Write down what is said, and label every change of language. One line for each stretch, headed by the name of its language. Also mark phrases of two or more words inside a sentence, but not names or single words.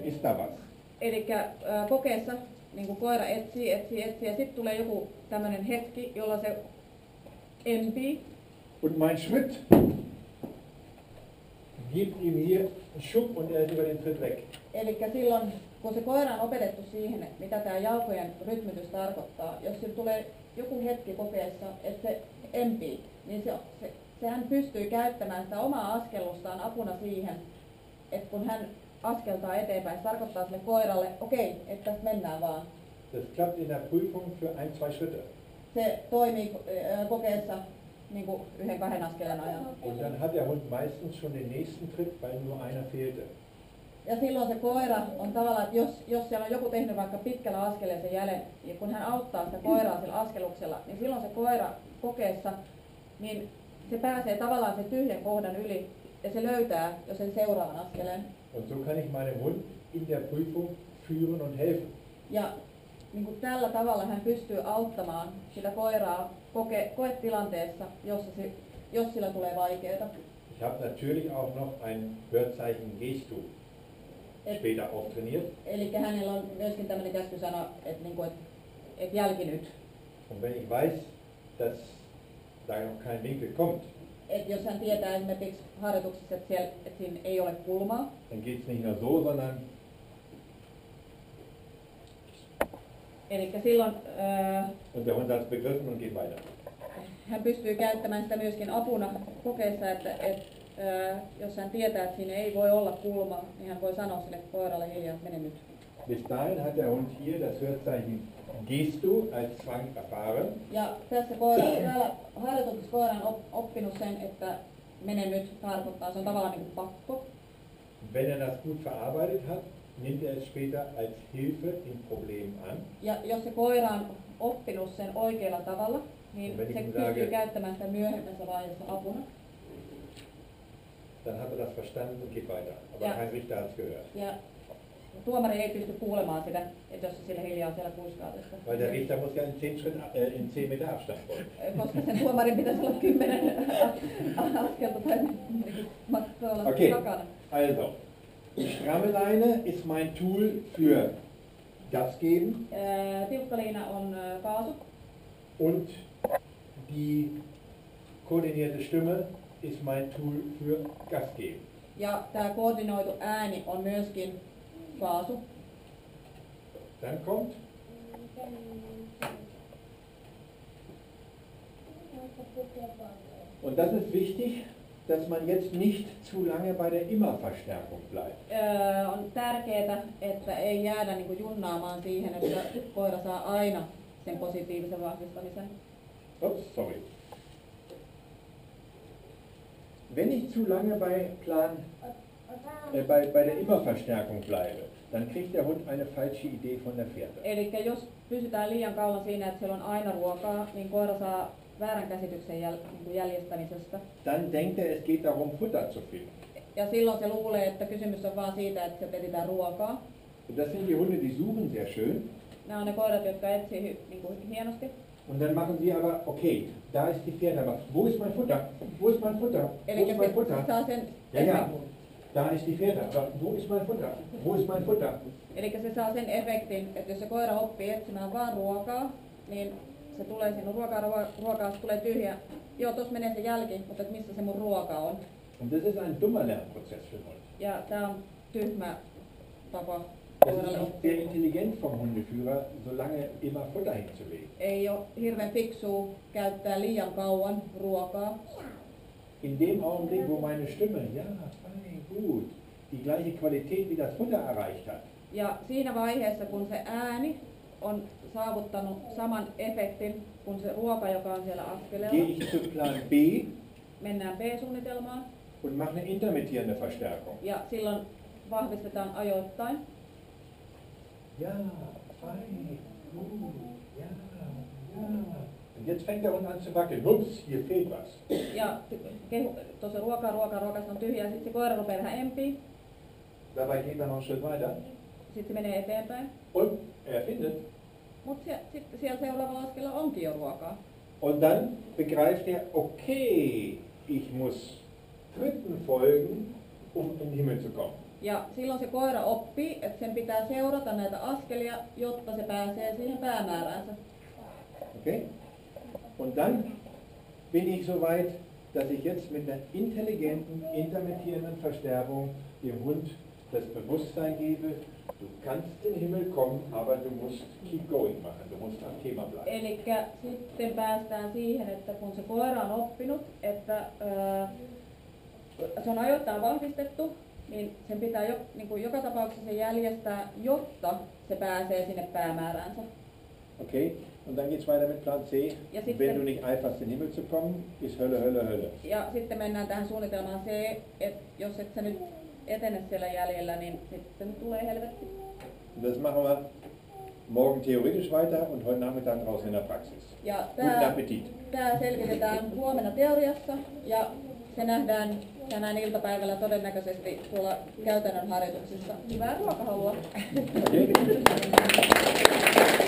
German: Ist da was?
Finnish: Eli kokeessa niin koira etsii ja sitten tulee joku tämmöinen hetki, jolla se empii.
German: Und mein Schritt gibt ihm hier einen Schub und er ist über den Tritt weg.
Finnish: Eli silloin, kun se koira on opetettu siihen, mitä tämä jalkojen rytmitys tarkoittaa, jos sillä tulee joku hetki kokeessa, että se empii, niin sehän pystyy käyttämään sitä omaa askellustaan apuna siihen, että kun hän askeltaa eteenpäin, se tarkoittaa sille koiralle, okei, että mennään vaan.
German: Das klappt in der Prüfung für 1-2 Schritte.
Finnish: Se toimii kokeessa niin kuin 1-2 askeleen ajan.
German: Und dann hat der Hund meistens schon den nächsten Tritt, weil nur einer fehlte.
Finnish: Ja silloin se koira on tavallaan, että jos siellä on joku tehnyt vaikka pitkällä askeleella sen jäljen, ja kun hän auttaa sitä koiraa sillä askeluksella, niin silloin se koira kokeessa, niin se pääsee tavallaan sen tyhjän kohdan yli, ja se löytää jo sen seuraavan askeleen.
German: Und so kann ich meinem Hund in der Prüfung führen und helfen.
Finnish: Ja niin kuin tällä tavalla hän pystyy auttamaan sitä koiraa koetilanteessa, jos sillä tulee vaikeaa.
German: Ich habe natürlich auch noch ein Wörtzeichen Gestu später auch trainiert.
Finnish: Eli hänellä on myöskin tämmöinen käskysana, että niinku, et jälki nyt.
German: Und wenn ich weiß, dass da noch kein Winkel kommt,
Finnish: Et jos hän tietää esimerkiksi harjoituksessa, että siinä ei ole kulmaa,
German: dann geht es nicht nur so, sondern
Finnish: eli silloin
German: und der Hund hat es begriffen und geht weiter.
Finnish: hän pystyy käyttämään sitä myöskin apuna kokeessa, että jos hän tietää, että siinä ei voi olla kulmaa, niin hän voi sanoa sille koiralle hiljaa, että mene nyt.
German: Bis dahin hat der Hund hier das Wörtzeichen Gestu als Zwang erfahren.
Finnish: Ja tässä täällä harjoituksessa koira on oppinut sen, että mene nyt tarkoittaa, se on tavallaan niin kuin pakko.
German: Wenn er das gut verarbeitet hat, nimmt er es später als Hilfe im Problem an.
Finnish: Ja jos se koira on oppinut sen oikealla tavalla, niin
German: Wenn
Finnish: se
German: ich ihm
Finnish: pystyy
German: sage,
Finnish: käyttämään sitä myöhemmässä vaiheessa apuna.
German: dann hat er das verstanden und geht weiter. Aber
Finnish: Ja.
German: kein Richter hat es gehört.
Finnish: Ja tuomari ei pysty kuulemaan sitä, että jos se sille hiljaa siellä kuiskaa tästä.
German: Weil der Richter muss ja in 10 Meter Abstand folgen.
Finnish: Koska sen tuomarin pitäisi olla 10 askelta tai olla
German: Okay,
Finnish: takana.
German: also, die stramme Leine ist mein Tool für Gas geben
Finnish: Tiukkaliina on kaasu
German: und die koordinierte Stimme ist mein Tool für Gas geben.
Finnish: ja tämä koordinoitu ääni on myöskin kaasu.
German: Dann kommt und das ist wichtig, dass man jetzt nicht zu lange bei der Immer-Verstärkung bleibt.
Finnish: On tärkeää, että ei jäädä niin kuin junnaamaan siihen, että koira saa aina sen positiivisen vahvistamisen.
German: Ups, sorry. Wenn ich zu lange bei der Immerverstärkung bleibe, dann kriegt der Hund eine falsche Idee von der Fährte.
Finnish: Eli jos pysytään liian kauan siinä, että siellä on aina ruokaa, niin koira saa väärän käsityksen jäljestämisestä.
German: Dann denkt er, es geht darum, Futter zu finden.
Finnish: Ja silloin se luulee, että kysymys on vaan siitä, että se etsitään ruokaa.
German: Und das sind die Hunde, die suchen sehr schön.
Finnish: Nämä on ne koirat, jotka etsii hienosti.
German: Und dann machen sie aber, okay, da ist die Fährte, aber wo ist mein Futter? Wo ist mein Futter? Wo
Finnish: Eli
German: ist mein Futter?
Finnish: se saa sen
German: Ja, da ist die Fährte, aber wo ist mein Futter? Wo ist mein Futter?
Finnish: Eli se saa sen efektin, että jos se koira oppii etsimään vaan ruokaa, niin se tulee sinun ruokaa, se tulee tyhjä. Joo, tuossa menee se jälki, mutta et missä se mun ruoka on.
German: Und das ist ein dummer Lernprozess für Hunde.
Finnish: Ja tää on tyhmä tapa
German: Das ist
Finnish: koiralle
German: nicht
Finnish: oppia.
German: sehr intelligent vom Hundeführer, so lange immer Futter hinzulegen.
Finnish: Ei ole hirveän fiksua käyttää liian kauan ruokaa.
German: In dem Augenblick, wo meine Stimme, ja, fein, gut, die gleiche Qualität wie das Futter erreicht hat,
Finnish: Ja siinä vaiheessa, kun se ääni on saavuttanut saman efektin kuin se ruoka, joka on siellä
German: gehe
Finnish: askeleella,
German: ich zu Plan B
Finnish: mennään B-suunnitelmaan
German: und mache eine intermittierende Verstärkung.
Finnish: ja silloin vahvistetaan ajoittain.
German: Ja, fein, gut, ja, ja. Und jetzt fängt der Hund an zu wackeln. Ups, hier fehlt was.
Finnish: Ja tuossa ruoka, se on tyhjä, sitten se koira rupeaa vähän empii,
German: Dabei geht er noch einen Schritt weiter.
Finnish: sitten se menee eteenpäin.
German: Und er findet.
Finnish: Mutta sitten siellä seuraavalla askelella onkin jo ruokaa.
German: Und dann begreift er, okay, ich muss Schritten folgen, um in den Himmel zu kommen.
Finnish: Ja silloin se koira oppii, että sen pitää seurata näitä askelia, jotta se pääsee siihen päämääräänsä.
German: Okay? Und dann bin ich so weit, dass ich jetzt mit einer intelligenten, intermittierenden Verstärkung dem Hund das Bewusstsein gebe, du kannst in den Himmel kommen, aber du musst
English: keep going
German: machen, du musst am Thema bleiben.
Finnish: Eli sitten päästään siihen, että kun se koira on oppinut, että se on ajoittain vahvistettu, niin sen pitää niin kuin joka tapauksessa jäljestää, jotta se pääsee sinne päämääräänsä.
German: Okay? Und dann geht's weiter mit Plan C.
Finnish: Ja sitten-
German: Wenn du nicht eiferst, in den Himmel zu kommen, ist Hölle, Hölle, Hölle.
Finnish: Ja sitten mennään tähän suunnitelmaan C, että jos et sä nyt etene siellä jäljellä, niin sitten tulee helvetti.
German: Und das machen wir morgen theoretisch weiter und heute Nachmittag draußen in der Praxis.
Finnish: Ja
German: Guten Appetit.
Finnish: tämä selvitetään huomenna teoriassa ja se nähdään tänään iltapäivällä todennäköisesti tuolla käytännön harjoituksissa. Hyvää ruokahalua!
German: Okay?